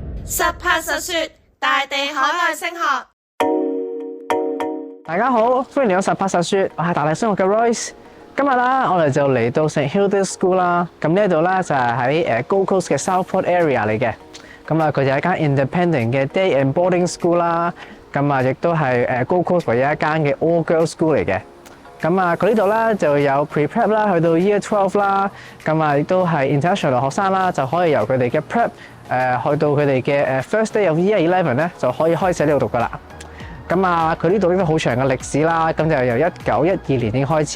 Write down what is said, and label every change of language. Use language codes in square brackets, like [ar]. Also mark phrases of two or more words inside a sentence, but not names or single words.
[yue] 實拍實說，大地海外升學。大家好，歡迎嚟到實拍實說，我係大地升學嘅 Royce。今日啦，我哋就嚟到 St Hilda School 啦。咁呢度咧就係喺 Gold Coast嘅 Southport area 嚟嘅。咁啊，佢就係一間 independent 嘅 [en] day and boarding school [yue] 啦。咁啊，亦都係Gold Coast唯一一間嘅 [en] all girls school [yue] 嚟嘅。咁啊，佢呢度咧就有 pre-prep 啦，去到 year 12啦。咁啊，亦都係 international 學生啦，就可以由佢哋嘅 prep 去到佢哋嘅 [en] first day of year 11 [yue] 咧，就可以開始喺呢度讀噶啦。咁啊，佢呢度都好長嘅歷史啦，咁就由1912年已經開始。